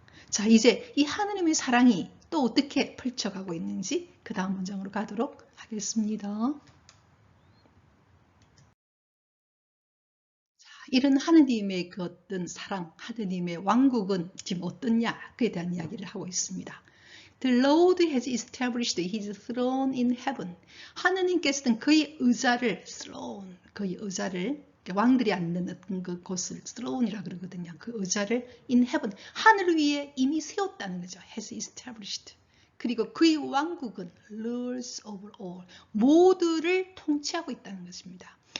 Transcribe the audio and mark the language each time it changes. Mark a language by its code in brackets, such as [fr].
[ko] 자, 이제 이 하나님의 사랑이 또 어떻게 펼쳐가고 있는지 그 다음 문장으로 가도록 하겠습니다. 자, 이런 하느님의 그 어떤 사랑, 하느님의 왕국은 지금 어떠냐 그에 대한 이야기를 하고 있습니다. [en] The Lord has established his throne in heaven. [ko] 하느님께서는 그의 의자를 throne, 그의 의자를 왕들이 앉는 어떤 그 곳을 throne이라 그러거든요. 그 의자를 [en] in heaven, [ko] 하늘 위에 이미 세웠다는 거죠. [en] has established. [ko] 그리고 그의 왕국은 [en] rules over all, [ko] 모두를 통치하고 있다는 것입니다.